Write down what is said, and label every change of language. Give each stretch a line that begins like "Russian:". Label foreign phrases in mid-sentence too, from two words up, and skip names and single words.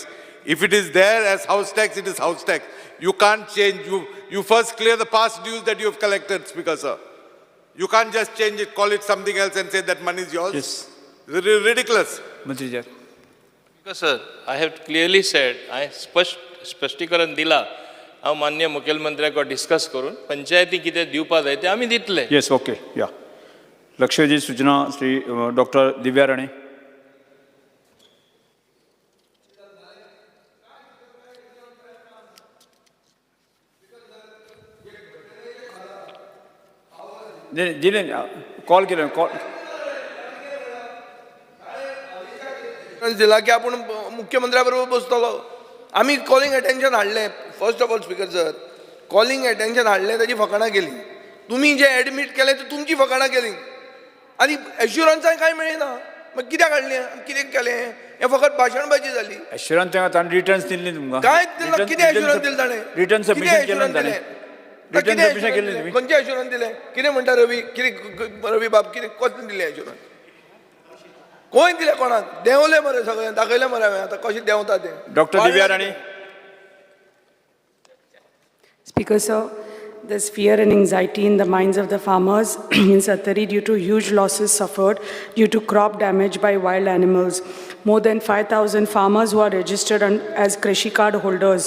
English: If it is there as house tax, it is house tax. You can't change. You first clear the past dues that you have collected, Speaker sir. You can't just change it, call it something else and say that money is yours. Yes. It's ridiculous.
Hindi: मंत्री जी.
English: Because sir, I have clearly said, I
Konkani: स्पष्टीकरण दिला, हांव मान्य मुखेलमंत्र्याक डिस्कस करून पंचायती कितें दिवपा जाय तें आमी दितले.
English: Yes, okay. Yeah.
Konkani: लक्षवेधी सूचना श्री डॉक्टर दिव्या राणे. दिले कॉल केले कॉल दिला की आपण मुख्यमंत्र्या बरोबर बसतलो. आम्ही
English: calling attention
Konkani: हाडलें.
English: first of all Speaker sir, calling attention
Konkani: हाडलें, ताची फकाणां केली. तुम्ही जे एडमिट केले ते तुमची फकाणां केली आनी एश्युरन्सांय कांय मेळना. मग कित्याक हाडलें, कितें केलें, हें फकत भाशणबाजी जाली. एश्युरन्स ताणें रिटर्न्स दिल्ली तुमकां. कांयच दिना. कितें एश्युरन्स दिलें ताणें?
English: return submission
Konkani: केलें ताणें.
English: return submission
Konkani: केलें तुमी. खंयचें एश्युरन्स दिलें? कितें म्हणटा रवी? कितें रवी बाब, कितें कसलें दिलें एश्युरन्स? कोण दिलें कोणाक? देंवलें मरे सगळें, दाखयलें मरे हांवें आतां कशें देंवता तें. डॉक्टर दिव्या राणे.
English: Speaker sir, there's fear and anxiety in the minds of the farmers in Sattari due to huge losses suffered due to crop damage by wild animals. More than 5,000 farmers who are registered as Krishi card holders.